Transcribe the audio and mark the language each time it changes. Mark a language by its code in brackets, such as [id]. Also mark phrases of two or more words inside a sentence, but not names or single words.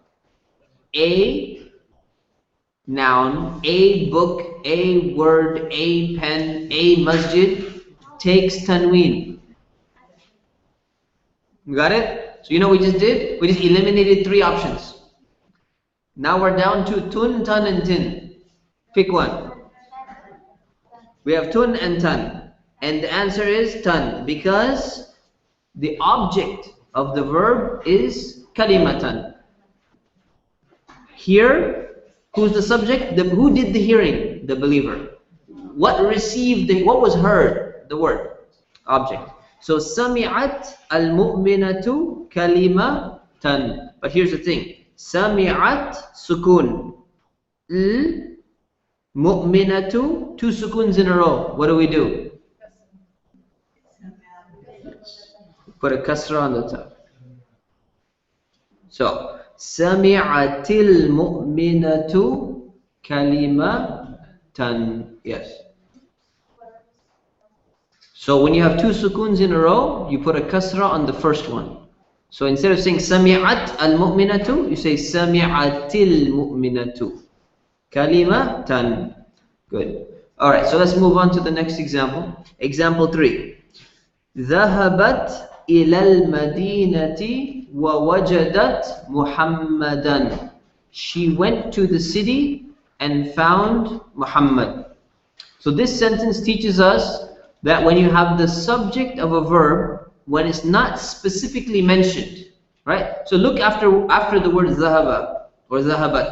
[en] A noun, a book, a word, a pen, a masjid takes tanween. You got it? So you know what we just did? We just eliminated 3 options. Now we're down to tun, tan, and tin. Pick one. We have tun and tan. And the answer is tan because the object of the verb is kalimatan. Here, who's the subject? Who did the hearing? The believer. What was heard? The word. Object. So, [ar] سمعت المؤمنة كلمة. [en] But here's the thing. [ar] سمعت سكون. [en] Mu'minatu, 2 sukuns in a row. What do? Put a kasra on the top. So, [ar] سمعت المؤمنة كلمة. [en] Yes. So when you have 2 sukuns in a row, you put a kasra on the first one. So instead of saying [ar] سمعت المؤمنة, [en] you say [ar] سمعت المؤمنة كلمة. [en] Good. Alright, so let's move on to the next example. Example 3. [ar] ذهبت إلى المدينة ووجدت محمدا. [en] She went to the city and found Muhammad. So this sentence teaches us that when you have the subject of a verb, when it's not specifically mentioned, right? So look after the word ذهب or ذهبت.